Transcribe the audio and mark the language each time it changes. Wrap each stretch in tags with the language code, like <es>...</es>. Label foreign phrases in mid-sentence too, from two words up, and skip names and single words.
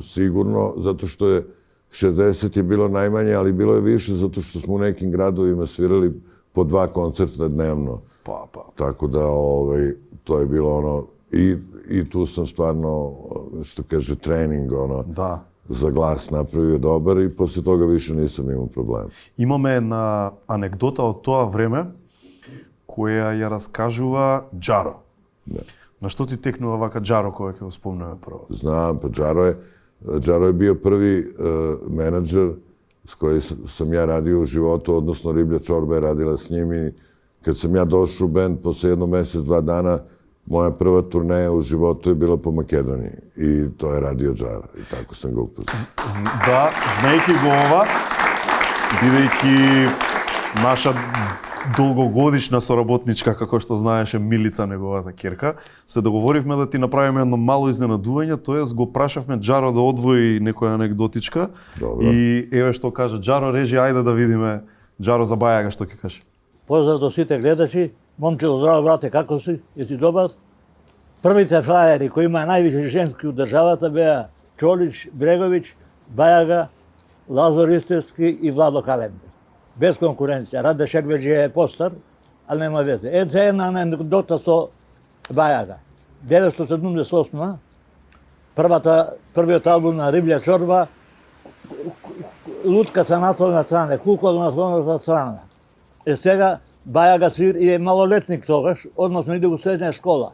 <sr>Sigurno, zato što je 60 je bilo najmanje, ali bilo je više zato što smo u nekim gradovima svirali po 2 koncerta dnevno. Tako da to je bilo ono... I tu sam stvarno, što kaže, trening, za glas napravio dobar i posle toga više nisam imao problema.</sr> <mk>Имаме една анекдота од тоа време, која ја раскажува Джаро. На што ти текнува вака Джаро, која ќе го спомнеме прво?</mk> <sr>Знам, па Джаро je bio prvi menadžer s kojim sam ja radio u životu, odnosno Riblja čorba je radila s njim i kad sam ja došao u bend, posle 1 mesec, 2 dana, moja prva turneja u životu je bila po Makedoniji i to je radio Džara i tako sam ga upoznao.</sr> <mk>Да, знаејќи го ова, бидејќи наша долгогодишна соработничка, како што знаеше Милица, неговата ќерка, се договоривме да ти направиме едно мало изненадување, тоест го прашавме Джаро да одвои некоја анекдотичка. И еве што кажа Джаро, режи, ајде да видиме Джаро за Бајага што ќе каже. Поздрав до сите гледачи. Момчето, здраво, брате, како си? Еси добар? Првите фраери кои имаа највише женски у државата беа Чолич, Брегович, Бајага, Лазар Истерски и Владо Калембир. Без конкуренција. Раде Шербеджи е постар,</mk> <sr>ali nema veze.</sr> <mk>За една анекдота со Бајага. 1978 првиот албум на Риблја чорба, лутка са насlovна страна, кукол насlovната страна. Сега Бајага свир и е малолетник тогаш, односно иде у средна школа.</mk>